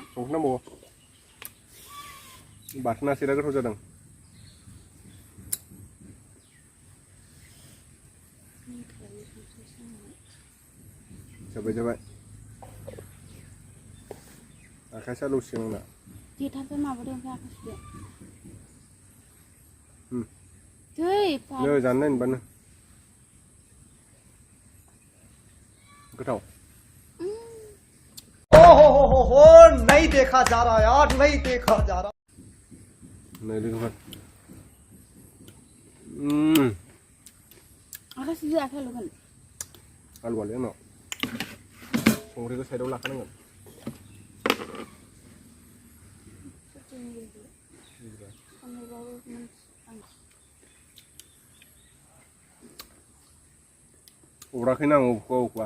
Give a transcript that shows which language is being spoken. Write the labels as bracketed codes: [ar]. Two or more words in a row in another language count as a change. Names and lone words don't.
[brx] संख्रि नांबावगौ बाथोना सिरा गोथाव जादों जाबाय आखाइ सालौसिगोन आंना जेथाफोर माबादों ओमफ्राय आखाइ सुदो नै जानो नायनोबानो गोथाव [hi] हो नहीं देखा जा रहा यार नहीं देखा जा रहा [brx] नै लोगोफोर आखाइ सुदो आखाइ लगोन आलुआलाय आंनाव संख्रिखौ साइडआव लाखानांगोन अराखैना आं अबेखौबा